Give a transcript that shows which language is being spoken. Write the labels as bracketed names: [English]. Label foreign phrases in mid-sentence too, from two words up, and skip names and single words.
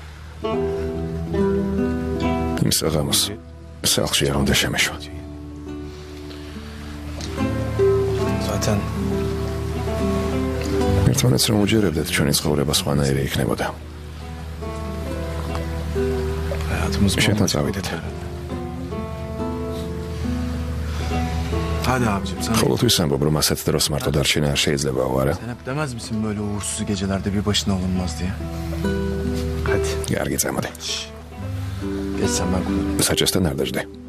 [Georgian] იმ საღამოს სახლში არ უნდა შემეშვა. [Turkish] Zaten [Georgian] ერთმანეთს რომ უჯერებდეთ, ჩვენი ცხოვრება სხვანაირი იქნებოდა. [Turkish] hayatımız [Georgian] შენთან [Turkish] bomboş [Georgian] წავიდეთ. [Turkish] oldu. Hadi abicim sen, [Georgian] ყოველთვის ამბობ, რომ ასეთ დროს მარტო დარჩენა არ შეიძლებაო, არა? [Turkish] sen hep demez misin böyle uğursuz gecelerde bir başına olunmaz diye? Hadi [Georgian] კარგი წამოდე. [Turkish] geç sen ben kullanırım. [Georgian] საჭესთან არ დაждე.